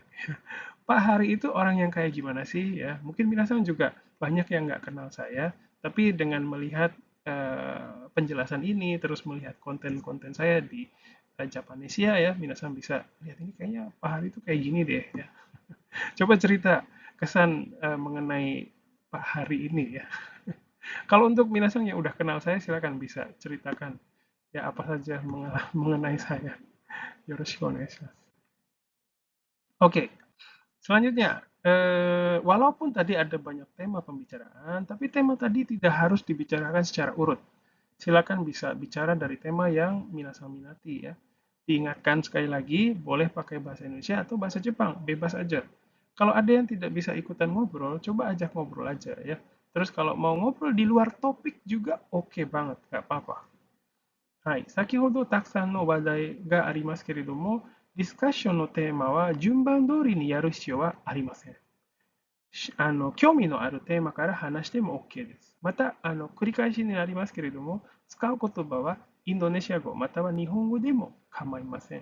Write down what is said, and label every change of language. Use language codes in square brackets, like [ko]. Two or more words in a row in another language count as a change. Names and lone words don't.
[id] Pak Hari itu orang yang kayak gimana sih ya? Mungkin minasan juga banyak yang nggak kenal saya, tapi dengan melihat penjelasan ini, terus melihat konten-konten saya di Japanesia ya, minasan bisa lihat ini kayaknya Pak Hari itu kayak gini deh ya. Coba cerita kesan mengenai Pak Hari ini ya. Kalau untuk minasan yang udah kenal saya, silakan bisa ceritakan ya apa saja mengenai saya. [ja] よろしくお願いします. [id] Oke, selanjutnya, walaupun tadi ada banyak tema pembicaraan, tapi tema tadi tidak harus dibicarakan secara urut. Silakan bisa bicara dari tema yang minasan minati ya. Diingatkan sekali lagi, boleh pakai bahasa Indonesia atau bahasa Jepang, bebas aja. Kalau ada yang tidak bisa ikutan ngobrol, coba ajak ngobrol aja ya. Terus kalau mau ngobrol di luar topik juga oke banget, nggak apa-apa. [ja] はい、先ほどたくさんの話題がありますけれども、ディスカッションのテーマは順番通りにやる必要はありません。興味のあるテーマから話しても OK です。また、繰り返しになりますけれども、使う言葉はインドネシア語または日本語でも構いません。